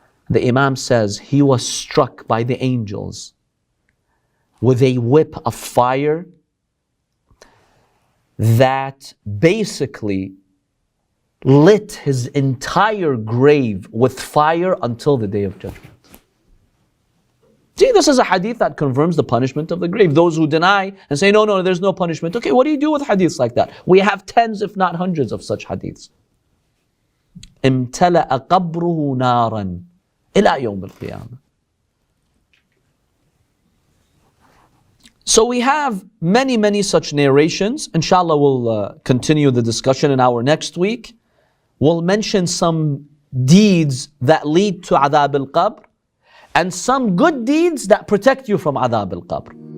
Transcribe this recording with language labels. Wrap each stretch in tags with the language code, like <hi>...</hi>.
<en>The Imam says he was struck by the angels with a whip of fire that basically lit his entire grave with fire until the Day of Judgment. See, this is a hadith that confirms the punishment of the grave. Those who deny and say, no, there's no punishment. Okay, what do you do with hadiths like that? We have tens, if not hundreds of such hadiths.</en> <ar>امتلأ قبره نارا إلى يوم القيامة.</ar> <en>So we have many such narrations. Inshallah, we'll continue the discussion in our next week. We'll mention some deeds that lead to Adhab al-Qabr and some good deeds that protect you from Adhab al-Qabr.</en>